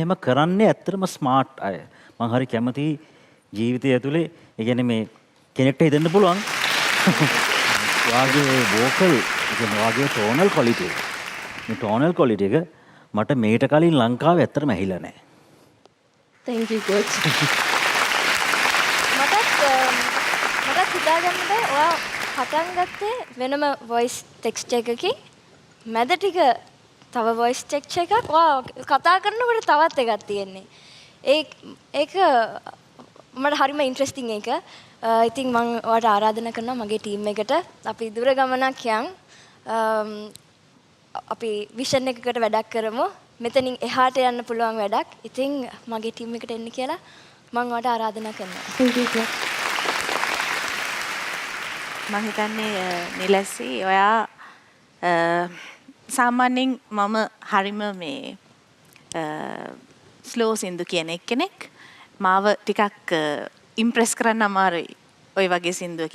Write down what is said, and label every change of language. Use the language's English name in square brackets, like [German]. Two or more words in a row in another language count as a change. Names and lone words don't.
[Sinhala] එහෙම කරන්නේ ඇත්තටම ස්මාර්ට් අය. මම හරි කැමතියි ජීවිතය ඇතුළේ ඒ කියන්නේ මේ කෙනෙක්ට හිතෙන්න පුළුවන් ඔයාගේ වෝකල් කියන්නේ ඔයාගේ [English] tonal quality [Sinhala] එක. මේ [English] tonal quality [Sinhala] එක මට මේට කලින් ලංකාවේ ඇත්තටම ඇහිලා නැහැ. [English] thank you coach [Sinhala] මටත් හිතාගන්න බෑ ඔයා පටන් ගත්තේ වෙනම [English] voice text [Sinhala] එකකින් මැද ටික තව [English] voice text [Sinhala] එකක් ඔයා කතා කරනකොට තවත් එකක් තියෙන්නේ ඒක මට හරිම ඉන්ට්‍රෙස්ටිං එක ඉතින් මම ඔයාට ආරාධනා කරනවා මගේ ටීම් එකට අපි දුර ගමනක් යන් අපි විෂන් එකකට වැඩක් කරමු මෙතනින් එහාට යන්න පුළුවන් වැඩක්. ඉතින් මගේ ටීම් එකට එන්න කියලා මං ඔයාට ආරාධනා කරනවා. [English] Thank you sir. [Sinhala] මම හිතන්නේ නිලැසි ඔයා සාමාන්‍යයෙන් මම හරිම මේ ස්ලෝ සින්දු කියන එක්කෙනෙක් මාව ටිකක් ඉම්ප්‍රෙස් කරන්න අමාරුයි ඔය වගේ සින්දුවකින්.